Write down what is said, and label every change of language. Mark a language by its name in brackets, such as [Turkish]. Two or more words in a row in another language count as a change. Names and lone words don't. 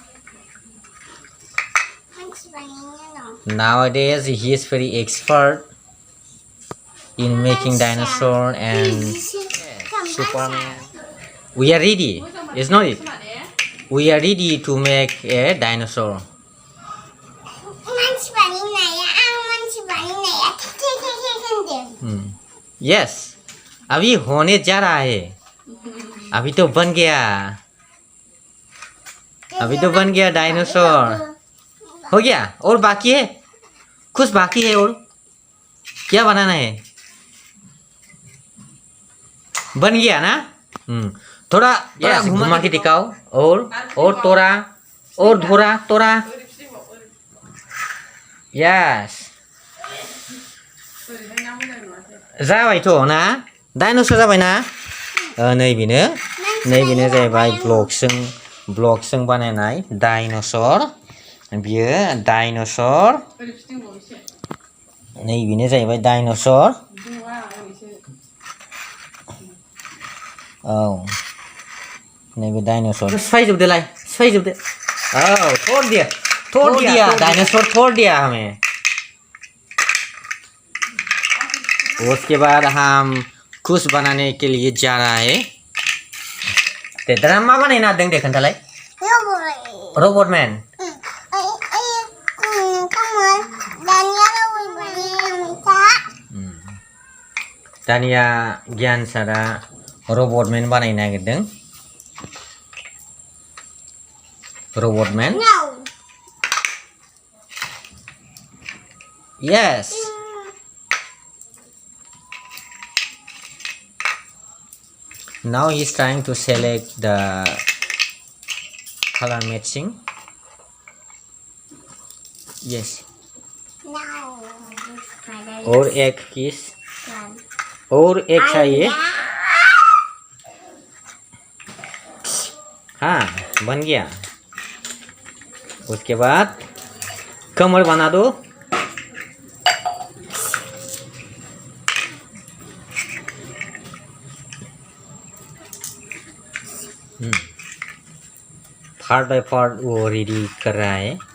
[English] Nowadays he is very expert in making dinosaur and Superman. We are ready, is not it? We are ready to make a dinosaur. Yes, [Hindi] अभी होने जा रहा है अभी तो बन गया डायनासोर हो गया और बाकी है कुछ बाकी है और क्या बनाना है बन गया ना थोड़ा घुमा के दिखाओ और तोड़ा और थोड़ा [Bodo] यस जाबायथ' ना डाइनोसर जाबाय ना नैबेनो जाहैबाय ब्लक्सजों बानायनाय डाइनोसर बियो डाइनोसर नैबेनो जाहैबाय डाइनोसर औ नैबे डाइनोसर सिफायजोबदो [Hindi] औ तोड़ दिया डाइनोसर तोड़ दिया हमें उसके बाद हम कुछ बनाने के लिए जा रहा है [Bodo] ते ड्रामा बनायना दों दे खोन्थालाय रबट मैन दानिया गियान सारा रबट मैन बानायनो नागिरदों रबट मैन यस [English] Now he is trying to select the color matching. Yes. [Hindi] और एक किस और एक चाहिए हाँ बन गया उसके बाद कमर बना दो [English] part by part [Hindi] वो रेडी कर रहा है